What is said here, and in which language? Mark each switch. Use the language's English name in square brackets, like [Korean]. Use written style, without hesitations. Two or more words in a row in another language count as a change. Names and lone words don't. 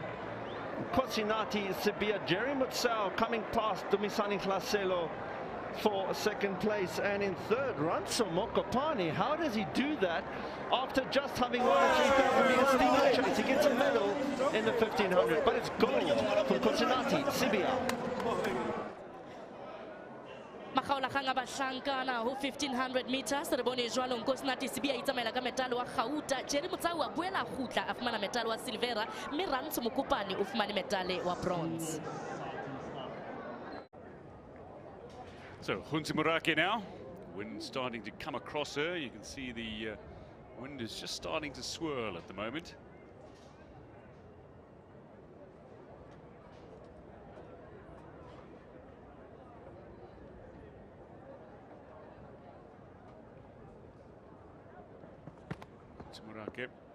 [English] Nkosinathi Sibiya, Jerry Motsau coming past Dumisani Hlaselo for second place. And in third, Ranso Mokopane. How does he do that after just having won a 3,000 meter steeplechase? He gets a medal in the 1500, but it's gold for Nkosinathi Sibiya. [Southern Sotho] Makhaola khanga bahlankana ho 1500 meters re bone jwalo Nkosinathi Sibiya itsamela ka metalo wa Gauta. Jerry Motsau a boela khutla a fumana metalo wa silvera mme Rantsho Mokopane o fumane metale wa bronze. [English] So Hunsi Morake now, wind starting to come across her. You can see the wind is just starting to swirl at the moment. Morake.